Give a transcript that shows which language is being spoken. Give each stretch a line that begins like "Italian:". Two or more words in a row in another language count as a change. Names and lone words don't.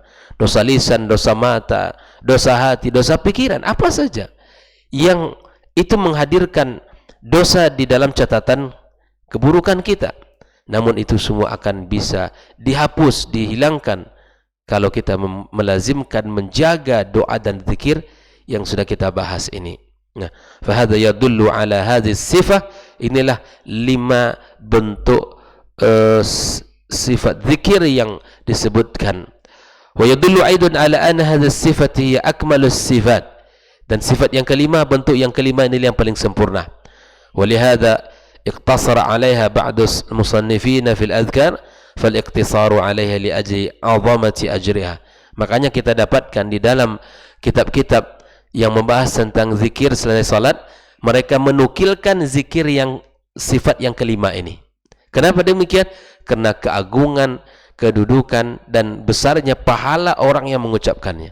Indonesian: Dosa lisan, dosa mata, dosa hati, dosa pikiran, apa saja yang itu menghadirkan dosa di dalam catatan keburukan kita. Namun itu semua akan bisa dihapus, dihilangkan kalau kita melazimkan menjaga doa dan zikir yang sudah kita bahas ini. Nah,
Arabic: فهذا يدل على هذه الصفة.
Indonesian: Inilah 5 bentuk sifat zikir yang disebutkan.
Arabic: ويدل أيضا على أن هذه الصفة هي أكمل الصفات.
Indonesian: Dan sifat yang kelima, bentuk yang kelima ini yang paling sempurna.
Arabic: ولهذا اقتصر عليها بعض المصنفين في الأذكار فالاقتصار عليها لأجل عظمة أجرها.
Indonesian: Makanya kita dapatkan di dalam kitab-kitab yang membahas tentang zikir selain salat, mereka menukilkan zikir yang sifat yang kelima ini. Kenapa demikian? Karena keagungan, kedudukan dan besarnya pahala orang yang mengucapkannya.